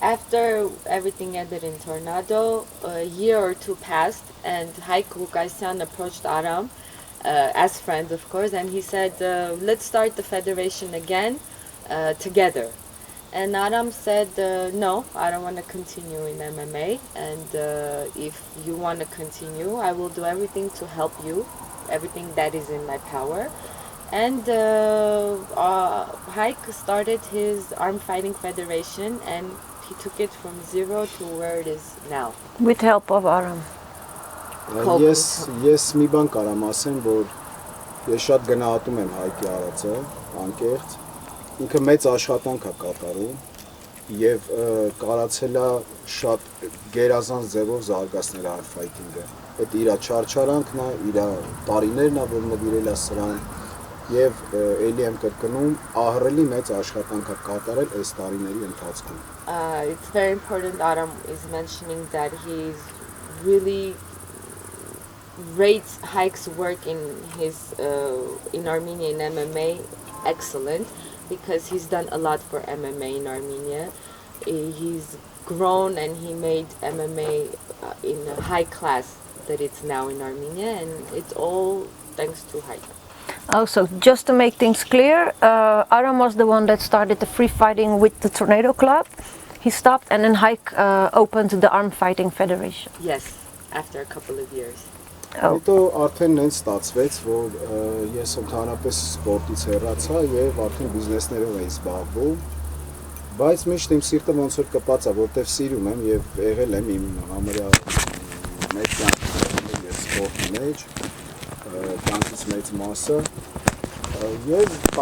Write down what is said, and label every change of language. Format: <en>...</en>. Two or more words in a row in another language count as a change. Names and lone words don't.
<en>After everything ended in tornado, a year or two passed, and Hayk Ghukasyan approached Aram, as friends of course, and he said, let's start the federation again together. And Aram said, no, I don't want to continue in MMA, and if you want to continue, I will do everything to help you, everything that is in my power. And Hayk started his Arm Fighting Federation, and he took it from zero to where it is now. With help of Aram.</en> <hy>Ես մի բան կարամ ասեմ, որ ես շատ գնահատում եմ Հայկի արածը, անկեղծ։ Ինքը մեծ աշխատանք է կատարում եւ կարացել է շատ գերազանց ձևով զարգացնել Arm Fighting-ը։ Այդ իր չարչարանքն է, իր տարիներն է, որ նվիրել է սրան եւ ելի եմ կրկնում, ահռելի մեծ աշխատանք է կատարել այս տարիների ընթացքում։</hy> <en>It's very important. Aram is mentioning that he's really rates Hayk's work in his in Armenia in MMA excellent, because he's done a lot for MMA in Armenia. He's grown and he made MMA in a high class that it's now in Armenia, and it's all thanks to Hayk. Also, just to make things clear, Aram was the one that started the free fighting with the Tornado Club. He stopped, and then Hayk opened the Arm Fighting Federation. Yes, after a couple of years.</en> <hy>Հետո արդեն նենց ստացվեց, որ ես ընդհանրապես սպորտից հեռացա եւ արդեն բիզնեսներով էի զբաղվում, բայց միշտ իմ սիրտը ոնց որ կպած է, որտեվ սիրում եմ եւ եղել եմ իմ համարյա մեծ կյանքի եւ սպորտի մեջ, կյանքից մեծ մասը, եւ</hy>